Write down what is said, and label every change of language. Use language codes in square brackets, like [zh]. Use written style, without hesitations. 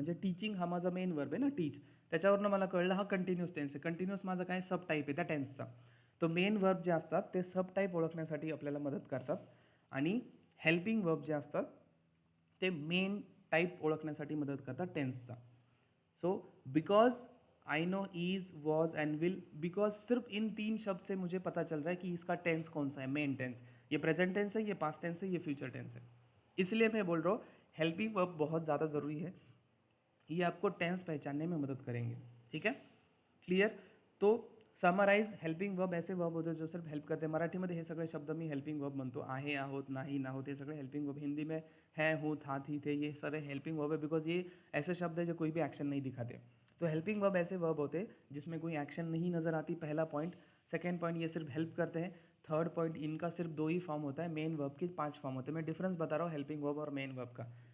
[mr] म्हणजे टीचिंग हा माझा मेन वर्ब आहे ना, टीच, त्याच्यावरनं मला कळलं हा कंटिन्यूस टेन्स आहे। कंटिन्यूस माझा काय? सब टाईप आहे त्या टेन्सचा। तो मेन वर्ब जे असतात ते सब टाईप ओळखण्यासाठी आपल्याला मदत करतात, आणि हेल्पिंग वर्ब जे असतात ते मेन टाईप ओळखण्यासाठी मदत करतात टेन्सचा। [en] so because I know is, was and will, [hi] because सिर्फ इन 3 शब्द से मुझे पता चल रहा है कि इसका टेंस कौन सा है, मेन टेंस। ये प्रेजेंट टेंस है, ये पास्ट टेंस है, ये फ्यूचर टेंस है। इसलिए मैं बोल रहा हूँ हेल्पिंग वर्ब बहुत ज़्यादा ज़रूरी है, ये आपको टेंस पहचानने में मदद करेंगे, ठीक है, क्लियर। तो समराइज, हेल्पिंग वर्ब ऐसे वर्ब होते जो सिर्फ हेल्प करते हैं। [mr] मराठीमध्ये हे सगळे शब्द मी हेल्पिंग वर्ब म्हणतो, आहे, आहोत, नाही, नाहोत, हे सगळे हेल्पिंग वर्ब। [hi] हिंदी में है, हूँ, था, थी, थे, ये सारे हेल्पिंग वर्ब है, बिकॉज ये ऐसे शब्द है जो कोई भी एक्शन नहीं दिखाते। तो हेल्पिंग वर्ब ऐसे वर्ब होते जिसमें कोई एक्शन नहीं नज़र आती, पहला पॉइंट। सेकेंड पॉइंट, ये सिर्फ हेल्प करते हैं। थर्ड पॉइंट, इनका सिर्फ 2 ही फॉर्म होता है, मेन वर्ब के 5 फॉर्म होते हैं। मैं डिफरेंस बता रहा हूँ हेल्पिंग वर्ब और मेन वर्ब का।